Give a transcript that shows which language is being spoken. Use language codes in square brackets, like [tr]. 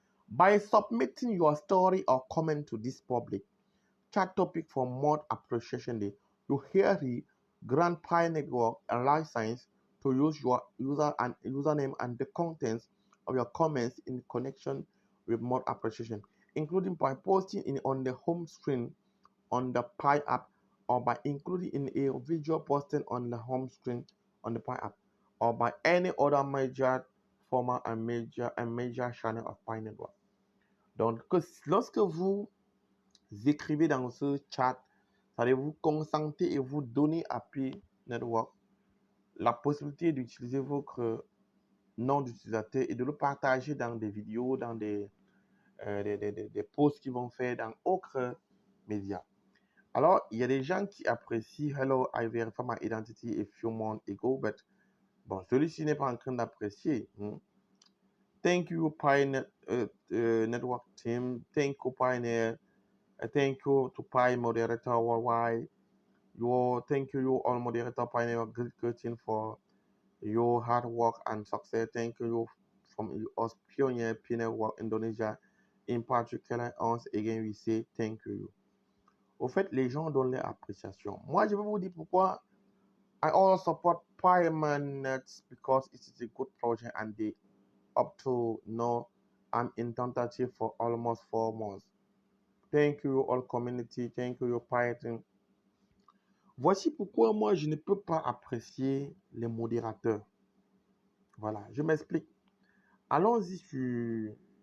[en] By submitting your story or comment to this public chat topic for Mod Appreciation Day, you hereby grant Pi Network a license to use your username and the contents of your comments in connection with Mod Appreciation, including by posting it on the home screen on the Pi app or by including in a video posted on the home screen on the Pi app or by any other major format and major channel of Pi Network. [fr] Donc, lorsque vous écrivez dans ce chat, allez vous consenter et vous donner à Pi Network la possibilité d'utiliser votre nom d'utilisateur et de le partager dans des vidéos, dans des posts qu'ils vont faire dans autres médias. Alors, il y a des gens qui apprécient [en] Hello, I verify my identity a few months ago, but [fr] bon, celui-ci n'est pas en train d'apprécier. [en] Thank you, Pi Network team. Thank you, Pioneer. Thank you to Pi moderator worldwide. Thank you all moderator Pioneer Great for your hard work and success. Thank you from us pioneer Pi Network Indonesia. In particular, once again we say thank you. [fr] Au fait, les gens donnent leur appréciation. Moi, je vais vous dire pourquoi. [en] I also support Pioneers because it is a good project and they up to now I'm in tentative for almost 4 months. Thank you all community, thank you Python. [fr] Voici pourquoi moi je ne peux pas apprécier les modérateurs. Voilà, je m'explique. Allons-y sur